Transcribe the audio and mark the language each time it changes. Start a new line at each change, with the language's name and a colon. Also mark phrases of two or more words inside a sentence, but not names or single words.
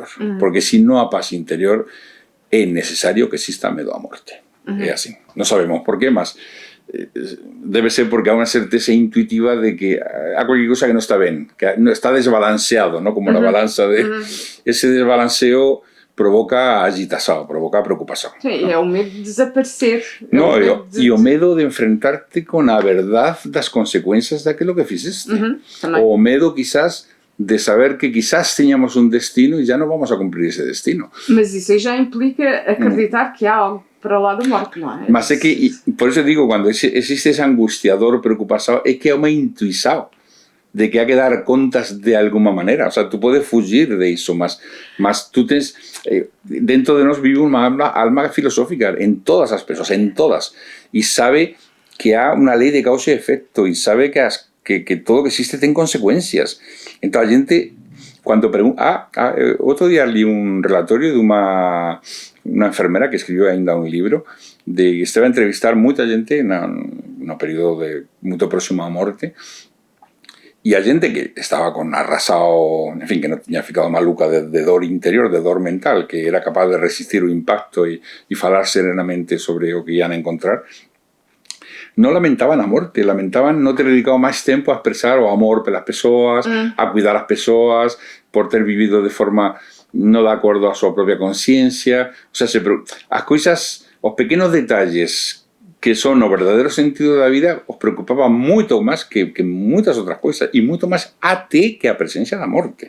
Spanish: Porque si no hay paz interior, es necesario que exista miedo a muerte. Es así. No sabemos por qué, más debe ser porque hay una certeza intuitiva de que hay cualquier cosa que no está bien, que no está desbalanceado, ¿no? Como la balanza de... Ese desbalanceo provoca agitación, provoca preocupación. Sí, ¿no?
Portuguese: É o medo de desaparecer.
Spanish: No, y
Portuguese: o medo
Spanish: de enfrentarte con la verdad das consecuencias de aquello que fizeste. O medo quizás de saber que quizás teníamos un destino y ya no vamos a cumplir ese destino.
Portuguese: Mas isso aí já implica acreditar que há algo para lá da morte, não é? Mas é que,
Spanish: por eso digo, cuando existe ese angustiador, preocupación, es que hay una intuición de que hay que dar contas de alguna manera. O sea, tú puedes fugir de eso, más tú tienes... dentro de nos vive una alma filosófica, en todas las personas, en todas, y sabe que hay una ley de causa y efecto, y sabe que todo lo que existe tiene consecuencias. Entonces la gente, cuando pregunta... otro día leí un relatorio de una enfermera que escribió ainda un libro, de que estaba a entrevistar mucha gente en un periodo muy próximo a muerte,
Galician: y a gente que estaba con arrasado, en fin, que no tenía ficado maluca de dor interior, de dor mental, que era capaz de resistir o impacto y falar serenamente sobre lo que iban a encontrar, no lamentaban a morte, lamentaban no ter dedicado máis tempo a expresar o amor pelas persoas, a cuidar as persoas, por ter vivido de forma no de acordo a súa propia conciencia. O sea, as coisas, os pequenos detalles que son o verdadeiro sentido da vida os preocupaban moito máis que moitas outras coisas, e moito máis até que a presencia da morte.